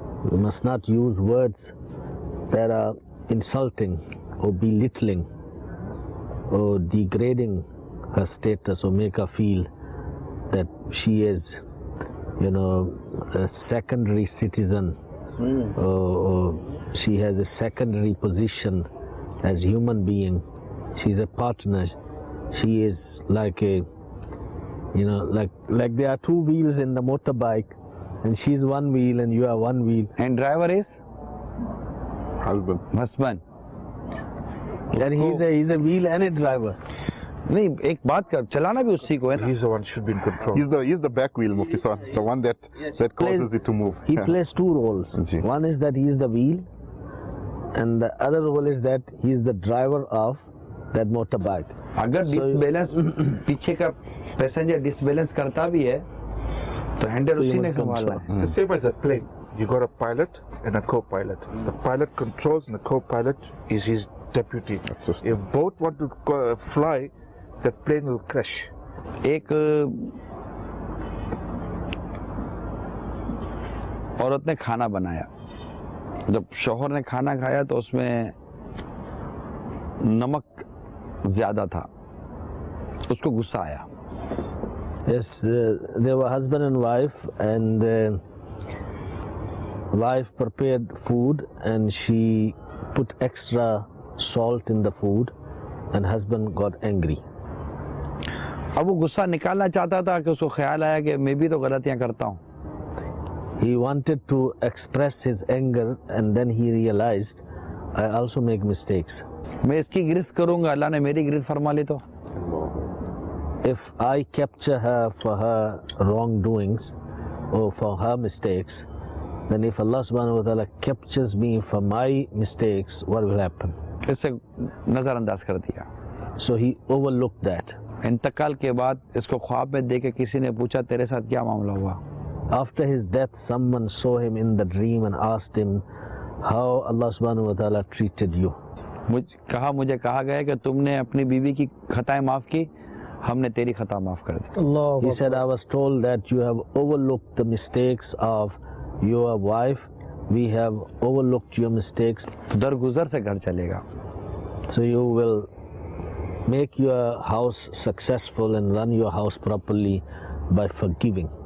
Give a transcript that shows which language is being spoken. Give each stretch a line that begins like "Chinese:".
English: We must not use words that are insulting or belittling or degrading her status or make her feel that she is, a secondary citizen or she has a secondary position as human being. She's a partner. She is like a, like there are two wheels in the motorbike and she's one wheel and you are one wheel. And driver is? Husband. And he's a wheel and a driver.
Hindi: नहीं, एक बात कर, चलाना भी उसी को है ना।
English: He's the one should be in control. He's the back wheel, Mufti Sahib, the one that causes it to move. He plays two roles.
Hindi: Ji.
English: One is that he is the wheel, and the other role is that he is the driver of that motorbike.
Hindi: अगर disbalance पीछे का passenger disbalance करता भी है तो handle उसी ने संभालना है।
English: The same as a plane. You got a pilot and a co-pilot. The pilot controls and the co-pilot is his deputy. If both want to fly, the plane will crash.
Hindi: एक औरत ने खाना बनाया, जब शौहर ने खाना खाया तो उसमें नमक ज्यादा था, उसको गुस्सा आया।
English: Yes, they were husband and wife, and wife prepared food and she put extra salt in the food, and husband got angry.
Hindi: अब वो गुस्सा निकालना चाहता था कि उसको ख्याल आया कि मैं भी तो गलतियां करता हूँ।
English: He wanted to express his anger, and then he realized, I also make mistakes.
Hindi: मैं इसकी गिरफ्त करूंगा, अल्लाह ने मेरी गिरफ्त फरमा ली तो।
English: If I capture her for her wrongdoings or for her mistakes, then if Allah subhanahu wa ta'ala captures me for my mistakes, what will happen?
Hindi: इससे नजरअंदाज कर दिया।
English: So he overlooked that.
Hindi: इंतकाल के बाद इसको ख्वाब में देख के किसी ने पूछा तेरे साथ क्या मामला हुआ।
English: After his death, someone saw him in the dream and asked him how Allah subhanahu wa ta'ala treated you.
Hindi: मुझे कहा गया कि तुमने अपनी बीवी की खताएं माफ की, हमने तेरी खता माफ कर दी।
English: He said, I was told that you have overlooked the mistakes of your wife. We have overlooked your mistakes.
Hindi: दरगुजर से घर चलेगा।
English: So you will make your house successful and run your house properly by forgiving.